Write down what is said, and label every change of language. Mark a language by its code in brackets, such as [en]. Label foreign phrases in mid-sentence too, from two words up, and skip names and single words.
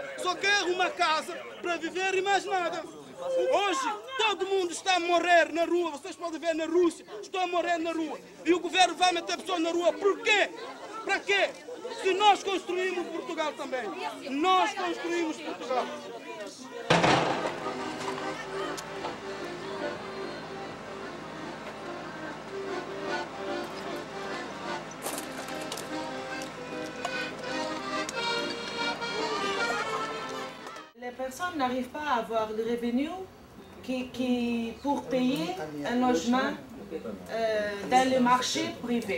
[pt] Só quer uma casa para viver e mais nada. Hoje, todo mundo está a morrer na rua, vocês podem ver na Rússia, estão a morrer na rua. E o governo vai meter pessoas na rua, por quê? Para quê? Se nós construímos Portugal também. Nós construímos Portugal. [fr] Les personnes n'arrivent pas à avoir le revenu pour payer un logement dans le marché privé.